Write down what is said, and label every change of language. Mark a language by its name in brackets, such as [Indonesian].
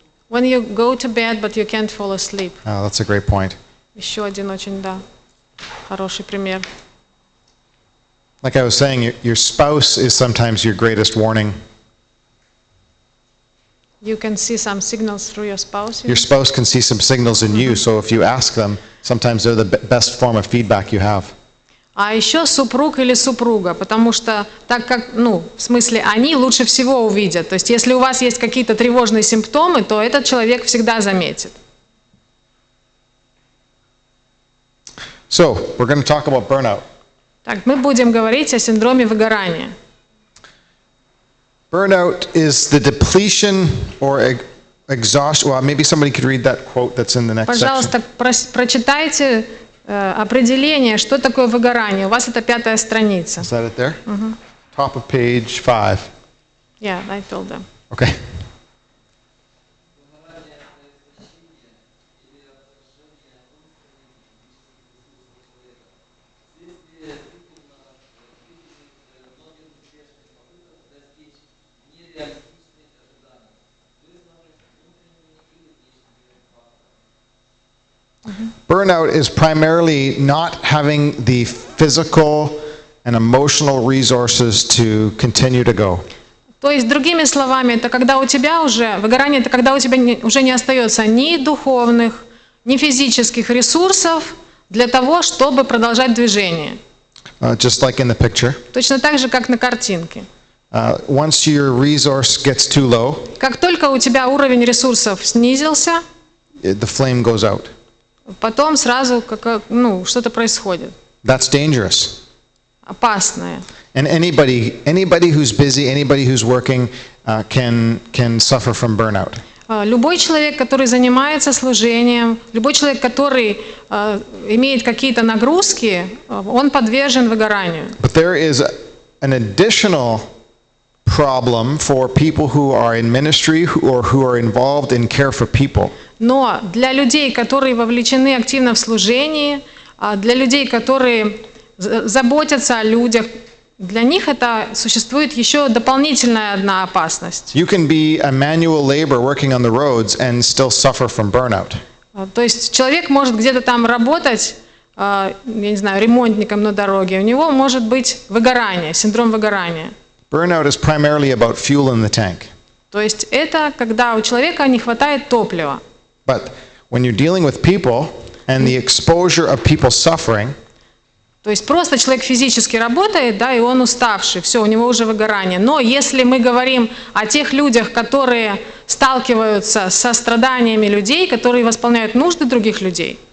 [English] When you go to bed, but you can't fall asleep. Oh, that's a great point. [Russian] Еще один очень, да, хороший пример. [English] Like I was saying, your spouse is sometimes your greatest warning. You can see some signals through your spouse. Your spouse can see some signals in you, so if you ask them, sometimes they're the best form of feedback you have. [Russian] А еще супруг или супруга, потому что так как, в смысле, они лучше всего увидят. То есть, если у вас есть какие-то тревожные симптомы, то этот человек всегда заметит. [English] So, we're going to talk about burnout. [Russian] Так, мы будем говорить о синдроме выгорания. [English] Burnout is the depletion or exhaustion. Well, maybe somebody could read that quote that's in the next section. [Russian] Пожалуйста, прочитайте определение, что такое выгорание. У вас это 5-я страница. [English] Is that it there? Top of page 5. Yeah, I told them. Okay. Burnout is primarily not having the physical and emotional resources to continue to go. [Russian] То есть, другими словами, это когда у тебя уже, выгорание, это когда у тебя уже не остается ни духовных, ни физических ресурсов для того, чтобы продолжать движение. [English] Just like in the picture. [Russian] Точно так же, как на картинке. [English] Once your resource gets too low, [Russian] как только у тебя уровень ресурсов снизился, [English] the flame goes out. [Russian] Потом сразу что-то происходит. [English] That's dangerous. [Russian] Опасное. [English] And anybody who's busy, anybody who's working, can suffer from burnout. [Russian] Любой человек, который занимается служением, любой человек, который имеет какие-то нагрузки, он подвержен выгоранию. [English] But there is an additional problem for people who are in ministry or who are involved in care for people. [Russian] Но для людей, которые вовлечены активно в служении, для людей, которые заботятся о людях, для них это существует еще дополнительная одна опасность. [English] You can be a manual labor working on the roads and still suffer from burnout. [Russian] То есть человек может где-то там работать, я не знаю, ремонтником на дороге, у него может быть выгорание, синдром выгорания. [English] Burnout is primarily about fuel in the tank. [Russian] То есть это когда у человека не хватает топлива. [English] But when you're dealing with people and the exposure of people suffering, [Russian] то есть просто человек физически работает, да, и он уставший, все, у него уже выгорание. Но если мы говорим о тех людях, которые сталкиваются со страданиями людей, которые восполняют нужды других людей,